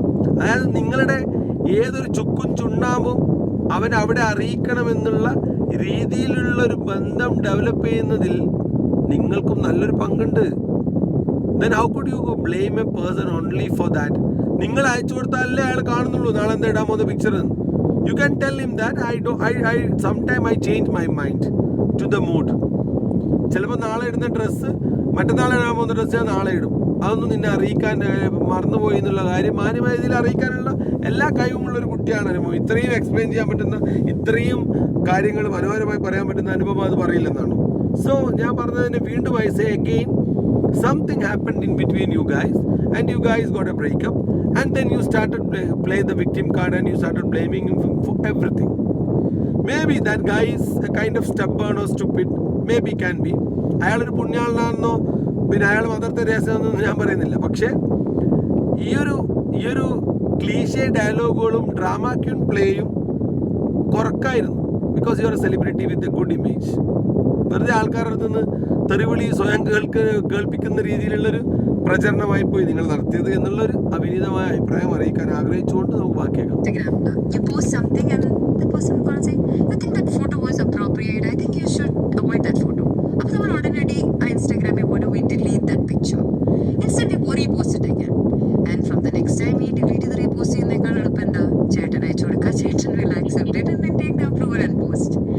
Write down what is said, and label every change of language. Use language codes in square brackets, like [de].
[ml] അതായത് നിങ്ങളുടെ ഏതൊരു ചുക്കും ചുണ്ണാമ്പും അവൻ അവിടെ അറിയിക്കണമെന്നുള്ള രീതിയിലുള്ളൊരു ബന്ധം ഡെവലപ്പ് ചെയ്യുന്നതിൽ നിങ്ങൾക്കും നല്ലൊരു പങ്കുണ്ട്. [en] then how could you blame a person only for that? [ml] നിങ്ങൾ അയച്ചു കൊടുത്താലേ അയാൾ കാണുന്നുള്ളൂ നാളെ എന്താ ഇടാൻ പോകുന്ന picture. [en] You can tell him that sometime I change my mind to the mood. [ml] ചിലപ്പോൾ നാളെ ഇടുന്ന ഡ്രസ്സ് മറ്റന്നാളെ ഇടാൻ പോകുന്ന ഡ്രസ്സ് ഞാൻ നാളെ ഇടും. അതൊന്നും നിന്നെ അറിയിക്കാൻ മറന്നുപോയി എന്നുള്ള കാര്യം മാന്യമായ രീതിയിൽ അറിയിക്കാനുള്ള എല്ലാ കഴിവുമുള്ള ഒരു കുട്ടിയാണ് അനുഭവം. ഇത്രയും എക്സ്പ്ലെയിൻ ചെയ്യാൻ പറ്റുന്ന, ഇത്രയും കാര്യങ്ങൾ മനോഹരമായി പറയാൻ പറ്റുന്ന അനുഭവം അത് പറയില്ലെന്നാണ്. സോ ഞാൻ പറഞ്ഞതിന് വീണ്ടും [en] I say again, something happened in between you guys and you guys got a breakup, and then you started play the victim card and you started blaming him for everything. Maybe that guy is a kind of stubborn or stupid, maybe can be. [ml] അയാളൊരു പുണ്യാളനാണെന്നോ പിന്നെ അയാൾ mother തെരേസയെന്നൊന്നും ഞാൻ പറയുന്നില്ല. പക്ഷേ ഈ ഒരു cliché ഡയലോഗുകളും drama queen പ്ലേയും കുറക്കായിരുന്നു. [en] Because you are a celebrity with a good image. [ml] വെറുതെ ആൾക്കാരുടെ അടുത്ത് നിന്ന് തെറിവിളി സ്വയം കേൾപ്പിക്കുന്ന രീതിയിലുള്ളൊരു പ്രചരണമായി പോയി നിങ്ങൾ നടത്തിയത് എന്നുള്ളൊരു അവിനീതമായ അഭിപ്രായം അറിയിക്കാൻ ആഗ്രഹിച്ചുകൊണ്ട് നമുക്ക് ബാക്കിയേക്കാം. [en] You post something and the person will say, I think that photo was appropriate, I think you should avoid that photo. [ml] അപ്പോൾ നമ്മൾ ഉടനടി [en] Instagram we delete that picture. Instead we repost it again, and from the next time we delete the repost [ml] ചെയ്യുന്നേക്കാൾ എളുപ്പം എന്താ, ചേട്ടൻ അയച്ചു കൊടുക്കുക, ചേട്ടൻ [en] will accept it and then take the approval and post.